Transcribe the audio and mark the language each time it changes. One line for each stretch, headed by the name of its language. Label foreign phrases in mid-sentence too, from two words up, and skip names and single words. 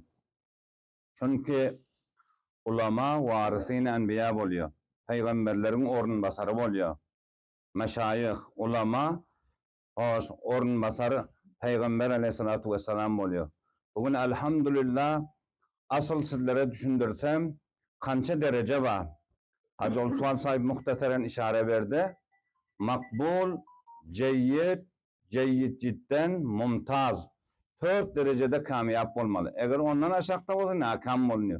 Turkmen: Çünki ulama
Arabic: ورثة الأنبياء
Turkmen: bolýar. Peýgamberleriň ornbasary bolýar. Meşayih, ulama hoş ornbasary Peýgamber
Arabic: عليه الصلاة والسلام
Turkmen: bolýar. Bugün elhamdülillah asıl sizlere düşündürsem kança derece var. Hacı Osman sahip muhtasaren işare verdi. Makbul, ceyyid,
Arabic: جيد جدا,
Turkmen: mumtaz. 4 derecede kamyap olmalı. Eğer ondan aşağıda olsa nakam oluyor.